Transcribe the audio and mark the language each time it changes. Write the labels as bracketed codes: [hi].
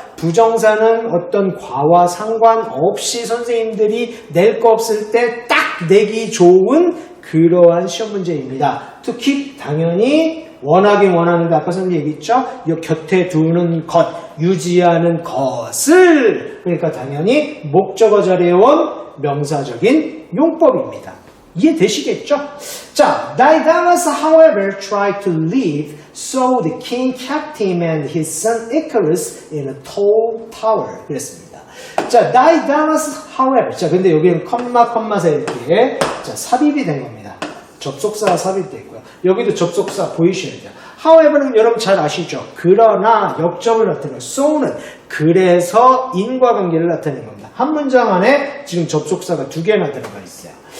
[ko] 부정사는 어떤 과와 상관없이 선생님들이 낼 거 없을 때 딱 내기 좋은 그러한 시험 문제입니다. to keep, 당연히 원하긴 원하는데 아까 선생님 얘기했죠? 이 곁에 두는 것, 유지하는 것을, 그러니까 당연히 목적어 자리에 온 명사적인 용법입니다. 이해되시겠죠? [en] 자, Daedalus, however, tried to leave, so the king kept him and his son Icarus in a tall tower. [ko] 그랬습니다. 자, [en] Daedalus, however. [ko] 자, 근데 여기는 컴마 사이에 자, 삽입이 된 겁니다. 접속사가 삽입되어 있고요. 여기도 접속사 보이셔야 돼요. however는 여러분 잘 아시죠? 그러나 역점을 나타내요. so는 그래서 인과관계를 나타내는 겁니다. 한 문장 안에 지금 접속사가 두 개나 들어가 있어요.